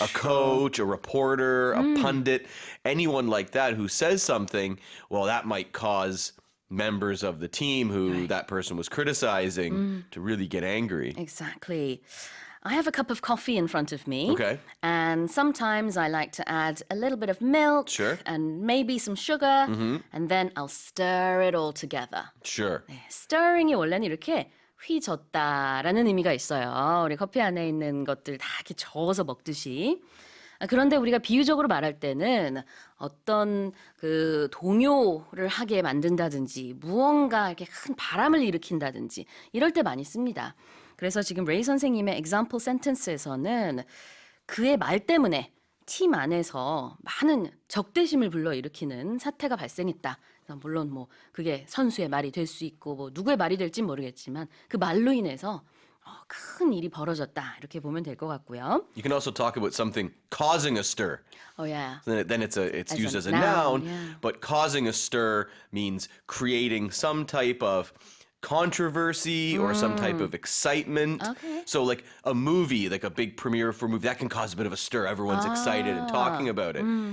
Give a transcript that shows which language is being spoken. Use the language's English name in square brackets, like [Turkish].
[English] A coach, a reporter, a pundit, anyone like that who says something, well, that might cause members of the team who that person was criticizing to really get angry. Exactly. I have a cup of coffee in front of me. Okay. And sometimes I like to add a little bit of milk. Sure. And maybe some sugar. And then I'll stir it all together. Sure. [Korean] stirring이 원래는 이렇게 휘젓다라는 의미가 있어요. 우리 커피 안에 있는 것들 다 이렇게 저어서 먹듯이. 그런데 우리가 비유적으로 말할 때는 어떤 그 동요를 하게 만든다든지 무언가 이렇게 큰 바람을 일으킨다든지 이럴 때 많이 씁니다. 그래서 지금 레이 선생님의 [English] example sentence [Korean] 에서는 그의 말 때문에 팀 안에서 많은 적대심을 불러일으키는 사태가 발생했다. 물론 뭐 그게 선수의 말이 될 수 있고 뭐 누구의 말이 될진 모르겠지만 그 말로 인해서 큰 일이 벌어졌다. 이렇게 보면 될 것 같고요. [English] You can also talk about something causing a stir. Oh yeah. Then it's used as a noun, noun, yeah. but causing a stir means creating some type of controversy or some type of excitement. Okay. So like a movie, like a big premiere for a movie, that can cause a bit of a stir. Everyone's excited and talking about it.